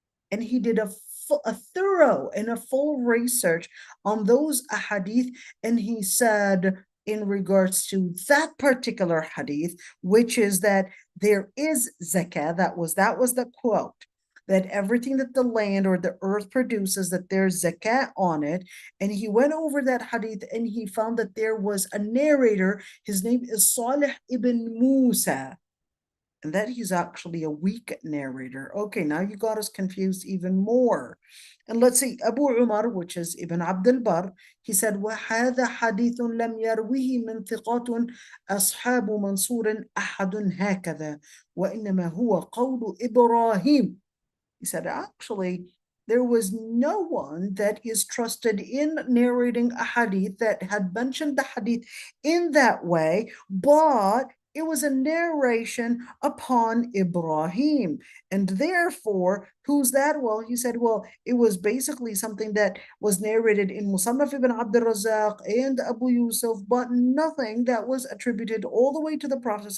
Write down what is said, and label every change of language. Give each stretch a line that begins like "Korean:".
English: And he did a thorough and a full research on those ahadith, and he said in regards to that particular hadith, which is that there is zakah, that was the quote, that everything that the land or the earth produces, that there's zakah on it. And he went over that hadith and he found that there was a narrator, his name is Salih ibn Musa, and that he's actually a weak narrator. Okay, now you got us confused even more. And let's see, Abu Umar, which is Ibn Abdul Barr, he said,
Arabic: وَهَذَا حَدِيثٌ لَمْ يَرْوِهِ مِنْ ثِقَاتٌ أَصْحَابُ مَنْصُورٍ أَحَدٌ هَكَذَا وَإِنَّمَا هُوَ قَوْلُ إِبْرَاهِيم.
English: He said, actually, there was no one that is trusted in narrating a hadith that had mentioned the hadith in that way, but it was a narration upon Ibrahim. And therefore, who's that? Well, he said, well, it was basically something that was narrated in Musannaf ibn Abdul Razak and Abu Yusuf, but nothing that was attributed all the way to the Prophet.